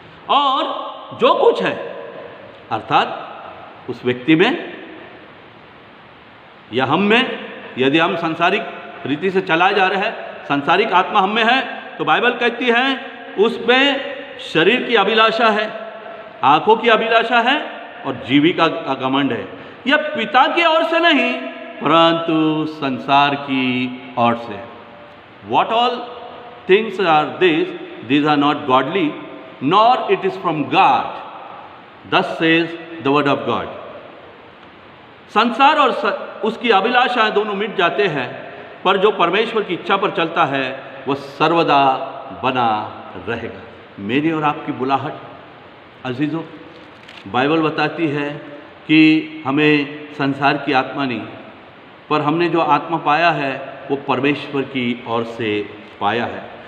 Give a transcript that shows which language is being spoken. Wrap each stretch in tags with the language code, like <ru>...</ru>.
<hi>और जो कुछ है, अर्थात उस व्यक्ति में या हम में, यदि हम सांसारिक रीति से चलाए जा रहे हैं, सांसारिक आत्मा हम में है, तो बाइबल कहती है उसमें शरीर की अभिलाषा है, आंखों की अभिलाषा है और जीविका का घमंड है। यह पिता की ओर से नहीं परंतु संसार की ओर से।</hi> <en>What all things are these? These are not godly, nor it is from God. Thus says the word of God.</en> <hi>संसार और उसकी अभिलाषाएं दोनों मिट जाते हैं, पर जो परमेश्वर की इच्छा पर चलता है वह सर्वदा बना रहेगा। मेरी और आपकी बुलाहट अजीज़ों, बाइबल बताती है कि हमें संसार की आत्मा नहीं, पर हमने जो आत्मा पाया है वो परमेश्वर की ओर से पाया है।</hi>